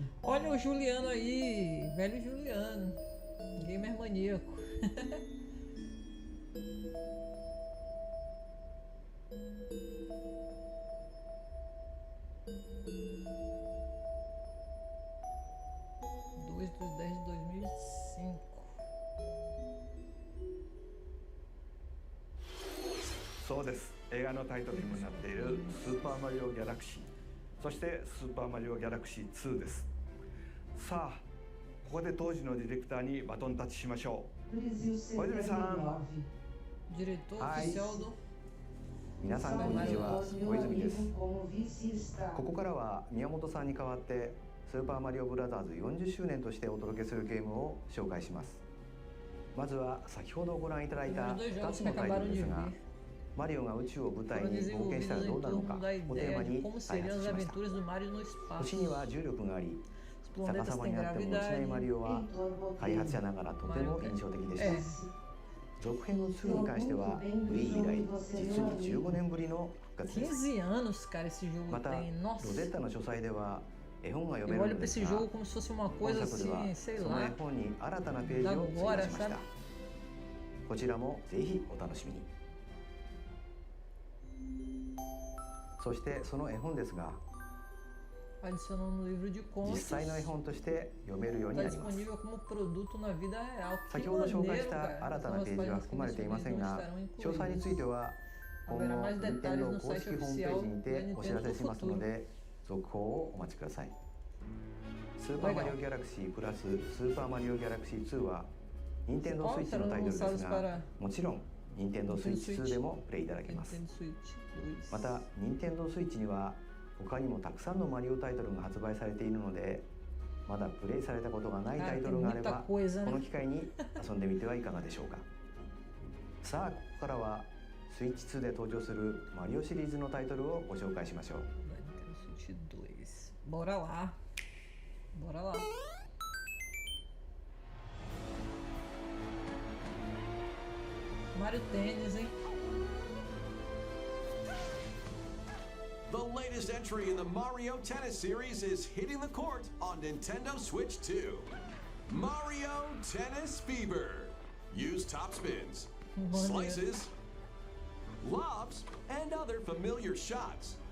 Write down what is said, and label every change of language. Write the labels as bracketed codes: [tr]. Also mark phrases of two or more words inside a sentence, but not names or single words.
[pt] Olha o Juliano aí, velho Juliano, gamer maníaco. Dois de 10 de 2005. [ja] そうです。映画のタイトルにもなっているスーパーマリオギャラクシー、そしてスーパーマリオギャラクシー2です。さあ、ここで当時のディレクターにバトンタッチしましょう。小泉さん。 [pt] Diretor oficial do [ja] 皆さんこんにちは、小泉です。ここからは宮本さんに代わってスーパーマリオブラザーズ40周年としてお届けするゲームを紹介します。まずは先ほどご覧いただいた2つのタイトルですが、マリオが宇宙を舞台に冒険したらどうなるのかをテーマに開発しました。星には重力があり、逆さまになっても落ちないマリオは開発者ながらとても印象的でした。続編の2に関しては Wii 以来実に15年ぶりの復活です。 [pt] 15 anos, cara, esse jogo [ja] また、 [pt] tem. [ja] ロ [pt] Nossa. [ja] ゼッタの書斎では絵本が読 [pt] Eu [ja] める [pt] olho [ja] の [pt] pra [ja] で [pt] esse [ja] すが、 [pt] jogo como se fosse uma [ja] 本 [pt] coisa [ja] 作では [pt] assim, sei [ja] その絵 [pt] lá. [ja] 本に新たなページを追加しました。こちらもぜひお楽しみに。そしてその絵本ですが、 [pt] Adicionando no livro de [ja] 実 [pt] contos. [ja] 際の絵本として読めるように [pt] Está [ja] なります。 [pt] disponível como produto na vida real. Que [ja] 先ほど紹介し [pt] maneiro, [ja] た [pt] cara. [ja] 新たな [pt] Então, [ja] ペ [pt] as [ja] ージは [pt] páginas [ja] 含まれていません [pt] que [ja] が、 [pt] estarão [ja] 詳細について [pt] incluídas. [ja] は今 [pt] Haverá [ja] 後 [pt] mais [ja] 任天 [pt] detalhes [ja] 堂 [pt] no [ja] 公 [pt] site [ja] 式ホームペー [pt] oficial [ja] ジに [pt] do [ja] てお知ら [pt] Nintendo [ja] せ [pt] do [ja] しますの [pt] futuro. [ja] で、続報をお待ちください。スーパーマリオギャラクシープラススーパーマリオギャラクシー2は任天堂スイッチのタイトルですが、もちろん任天堂スイッチ2でもプレイいただけます。 Nintendo Switch 2. また任天堂スイッチには他にもたくさんのマリオタイトルが発売されているので、まだプレイされたことがないタイトルがあれば、この機会に遊んでみてはいかがでしょうか。さあ、ここからはスイッチ2で登場するマリオシリーズのタイトルをご紹介しましょう。 Nintendo Switch 2. [pt] Bora lá. Bora lá. Mario Tênis, hein? [en] The latest entry in the Mario Tennis series is hitting the court on Nintendo Switch 2. Mario Tennis Fever. Use top spins, slices, lobs, and other familiar shots.